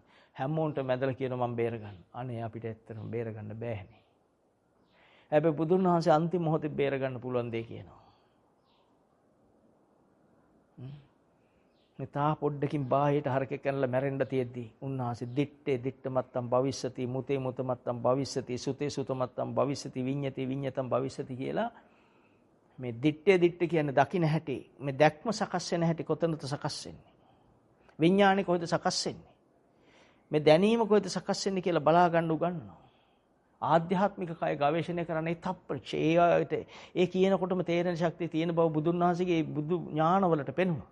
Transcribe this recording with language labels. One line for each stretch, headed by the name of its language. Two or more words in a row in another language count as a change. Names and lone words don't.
Sinhala: හැමෝන්ට මැදලා කියනවා මම බේර ගන්න. අනේ අපිට ඇත්තටම බේර ගන්න බෑනේ. හැබැයි බුදුන් වහන්සේ අන්තිම මොහොතේ බේර ගන්න පුළුවන් දෙය කියනවා. මේ තා පොඩ්ඩකින් බාහිරට හරකෙක් කනලා මැරෙන්න තියෙද්දි උන්වහන්සේ
Pali: දිත්තේ දිත්තමත්තම් භවිස්සති මුතේ මුතමත්තම් භවිස්සති සුතේ සුතමත්තම් භවිස්සති විඤ්ඤති විඤ්ඤතම් භවිස්සති
Sinhala: කියලා මේ
Pali: දිත්තේ දිත්ත
Sinhala: කියන්නේ දකින්න හැටි මේ දැක්ම සකස් වෙන හැටි කොතනද සකස් වෙන්නේ විඥානේ කොහෙද සකස් වෙන්නේ මේ දැනීම කොහෙද සකස් වෙන්නේ කියලා බලා ගන්න උගන්වනවා. ආධ්‍යාත්මික කය ගවේෂණය කරන්නේ තප්පරචේයට ඒ කියනකොටම තේරෙන ශක්තිය තියෙන බව බුදුන් වහන්සේගේ බුදු ඥානවලට පෙනුණා.